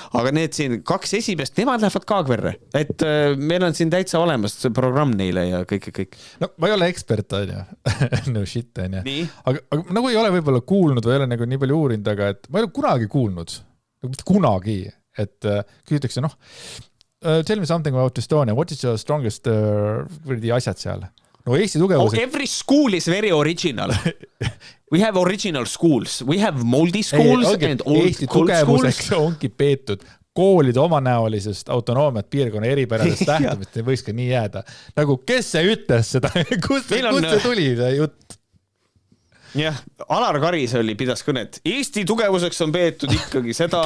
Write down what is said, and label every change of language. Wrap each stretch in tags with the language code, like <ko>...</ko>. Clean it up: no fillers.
<et>Aga need siin 2 esimest, nemad lähevad Kaagverre. Et meil on siin täitsa olemas programm neile ja kõik. No ma ei ole ekspert, on ju.</et> <en>No shit,</en> <et>on ju. Aga nagu ei ole võib-olla kuulnud või ei ole nagu nii palju uurinud, aga et ma ei ole kunagi kuulnud. Mitte kunagi, et küsitakse,</et> <en>tell me something about Estonia. What is your strongest</en> <et>asjad seal? No Eesti tugevus...</et> <en>every school is very original. We have original schools. We have moldy schools and old</en> <et>Eesti tugevuseks ongi peetud koolide omanäolisest autonoomiat piirkonna eripäradest lähtumist. Ei võiks ka nii jääda. Nagu, kes see ütles seda? Kust see tuli see jutt? Jah, Alar Karis pidas kõnet. Eesti tugevuseks on peetud ikkagi seda...</et>